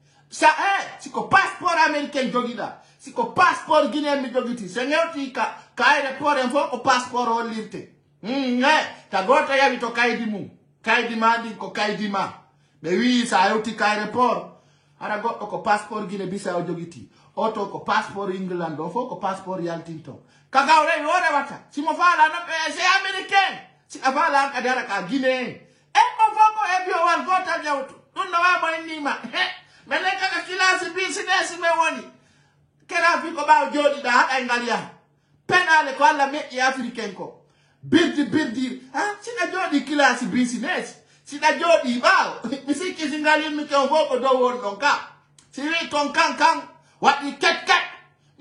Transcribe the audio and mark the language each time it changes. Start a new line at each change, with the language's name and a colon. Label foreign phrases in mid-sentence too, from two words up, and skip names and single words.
Fula: siko
French: passeport américain
Fula: joguiɗa siko
French: passeport guinéen
Fula: mi joguiti so ñewti ka aéroport en fof ko passeport hollirte ta goto yawi to kaydi mum kaydi ma ɗin ko kaydi ma ɓe wi sa yewti ka aéroport hara goɗɗo ko passeport Guinée Bissau joguiti oto ko passeport England o fof ko passeport yaltinto kaga o rewi o rewata simo faala no ɓe
French: c'est américain
Fula: si a faala an kadi hara ka guinéen on fof ko heɓi o wal gotal ƴewto ɗum no wamo innima minen kaka kilasi business me woni kera fi ko ɓaw jooɗiɗa haɗay ngal yaha penale ko Allah meƴƴi africain ko birdi siɗa jooɗi kilasi business siɗa jooɗi ɓaawo mi sikki si ngal yimmi ke o fof ko dow won ɗon ka si wi ton kan waɗi ket mi